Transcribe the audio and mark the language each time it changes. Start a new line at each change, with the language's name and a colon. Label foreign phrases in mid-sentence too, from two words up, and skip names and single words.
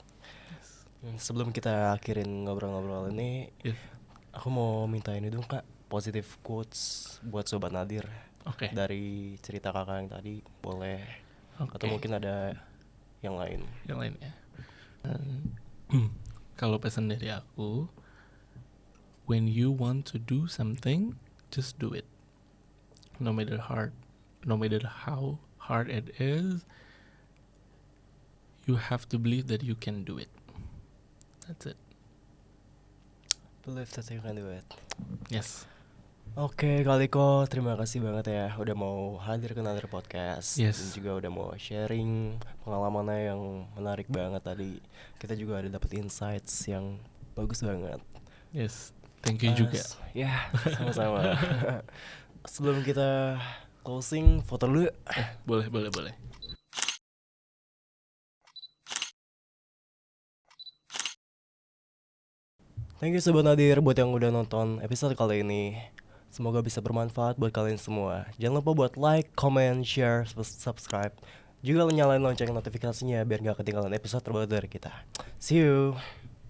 Indonesian: Sebelum kita akhirin ngobrol-ngobrol ini, aku mau minta ini dong Kak,
English: positive quotes
Indonesian: buat Sobat Nadir. Dari cerita kakak yang tadi, boleh. Atau mungkin ada yang lain. Yang lain ya. Kalau pesan dari aku,
English: when you want to do something, just do it. No matter how hard it is, you have to believe that you can do it. That's it. Believe that you can do it. Yes.
Indonesian: Oke, Kak Liko, terima kasih banget ya udah mau hadir ke Nadir Podcast. Yes. Dan juga udah mau sharing pengalamannya yang menarik banget tadi. Kita juga ada dapet insights yang bagus banget. Yes,
English: thank you
Indonesian: juga. Ya, sama-sama. Sebelum kita closing, foto dulu. Boleh.
English: Thank you
Indonesian: Sobat Nadir buat yang udah nonton episode kali ini. Semoga bisa bermanfaat buat kalian semua. Jangan lupa buat
English: like, comment, share, subscribe.
Indonesian: Juga nyalain lonceng notifikasinya biar gak ketinggalan episode terbaru dari kita.
English: See you.